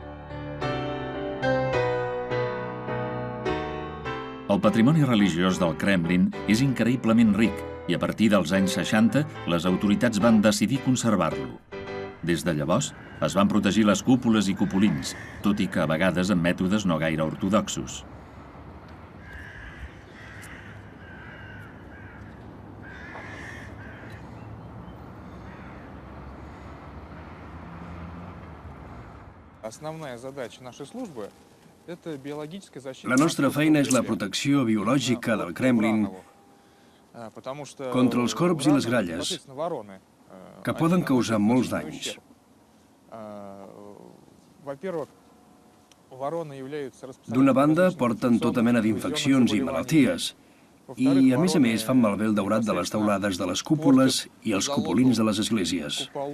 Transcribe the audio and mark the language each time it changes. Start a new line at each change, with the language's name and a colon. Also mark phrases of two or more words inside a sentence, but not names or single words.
Catalan: El patrimoni religiós del Kremlin és increïblement ric i a partir dels anys 60 les autoritats van decidir conservar-lo. Des de llavors es van protegir les cúpules i cupulins, tot i que a vegades amb mètodes no gaire ortodoxos.
Russian: Основная задача нашей службы –
Catalan: la nostra feina és la protecció biològica del Kremlin contra els corbs i les gralles, que poden causar molts danys. D'una banda, porten tota mena d'infeccions i malalties, i a més fan malbé el daurat de les teulades de les cúpules i els cupulins de les esglésies.